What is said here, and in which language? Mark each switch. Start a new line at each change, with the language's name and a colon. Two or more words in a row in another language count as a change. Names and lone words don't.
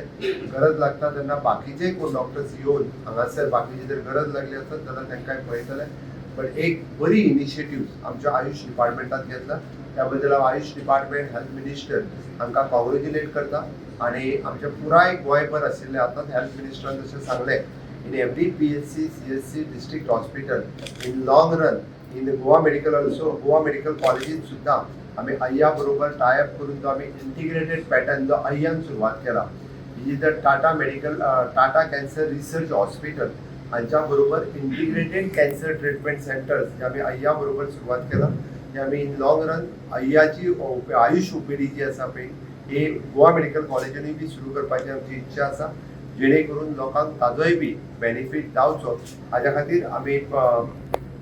Konkani: गरज लागता तेन्ना बाकीचे कोण डॉक्टर्स येवन हांगासर बाकीची जर गरज लागली आसत जाल्यार तांकां पळयतले। बट एक बरी इनिशिएटिव्ह आमच्या आयुष डिपार्टमेंटान घेतला, त्या बद्दल हांव आयुष
English: department health minister
Konkani: हांकां कॉंग्रेच्युलेट करता। आनी आमच्या पुराय गोंयभर आशिल्ले आतांच हेल्थ मिनिस्टरान जशें सांगलें
English: in every PHC, CSC district hospital, in long run, in Goa Medical also, Goa Medical Colleges
Konkani: सुद्धा आम्ही अय्या बरोबर टायअप करून जो आम्ही
English: integrated pattern
Konkani: जो अय्यान सुरुवात केला। ही द टाटा मेडिकल टाटा कॅन्सर रिसर्च हॉस्पिटल हांच्या बरोबर
English: integrated cancer treatment centers
Konkani: जे आम्ही अय्या बरोबर सुरुवात केला, जे आम्ही
English: in long run
Konkani: अय्याची आयुष ओपीडी जी आसा पळय हे गोवा मेडिकल कॉलेजांनी बी सुरू करपाची आमची इच्छा आसा, जेणे करून लोकांक ताजोय बी बेनिफीट जावचो हाच्या खातीर आमी